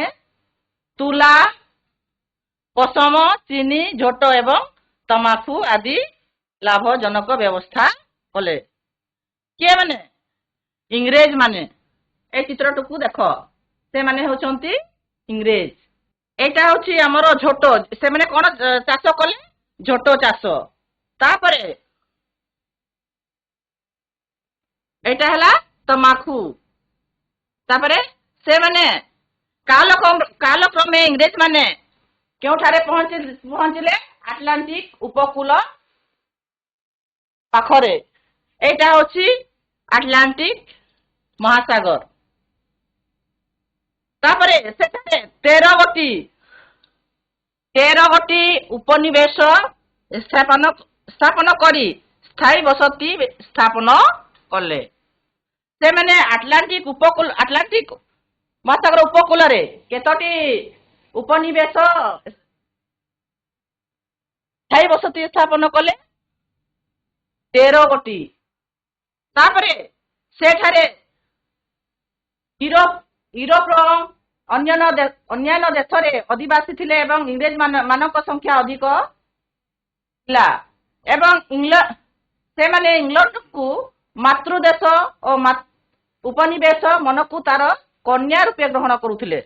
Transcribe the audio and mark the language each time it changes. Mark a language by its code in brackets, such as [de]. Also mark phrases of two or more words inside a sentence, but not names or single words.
[or] ତୁଲା ପଶମ ଚିନି ଝୋଟ ଏବଂ ତମାଖୁ ଆଦି ଲାଭଜନକ ବ୍ୟବସ୍ଥା କଲେ। କିଏ ମାନେ? ଇଂରେଜ ମାନେ। এই ଚିତ୍ରଟିକୁ ଦେଖ ସେମାନେ ହେଉଛନ୍ତି ଇଂରେଜ। [bn] এইটা হচ্ছে আমার ঝোট [or] ସେମାନେ କଣ ଚାଷ କଲେ? ଝୋଟ ଚାଷ। ତାପରେ এইটা ହେଲା ତମାଖୁ। ତାପରେ ସେମାନେ କାଲକ୍ରମେ ଇଂରେଜ ମାନେ କେଉଁଠାରେ ପହଞ୍ଚିଲେ? ଆଟଲାଣ୍ଟିକ ଉପକୂଳ ପାଖରେ। [bn] এইটা হচ্ছে আটলান্টিক মহাসাগর। তারপরে সেখানে 13 গোটি উপনিবেশ স্থাপন করে স্থায়ী বসতি স্থাপন কলে। [or] ସେମାନେ ଆଟଲାଣ୍ଟିକ ମହାସାଗର ଉପକୂଳରେ କେତୋଟି ଉପନିବେଶ ସ୍ଥାୟୀ ବସତି ସ୍ଥାପନ କଲେ? 13 ଗୋଟି। ତାପରେ ସେଠାରେ ୟୁରୋପର ଅନ୍ୟାନ୍ୟ ଦେଶରେ ଅଧିବାସୀ ଥିଲେ ଏବଂ ଇଂରେଜ ମାନଙ୍କ ସଂଖ୍ୟା ଅଧିକ ଥିଲା ଏବଂ ସେମାନେ ଇଂଲଣ୍ଡକୁ ମାତୃଦେଶ ଓ ଉପନିବେଶ ମନକୁ ତାର କନ୍ୟା ରୂପେ ଗ୍ରହଣ କରୁଥିଲେ।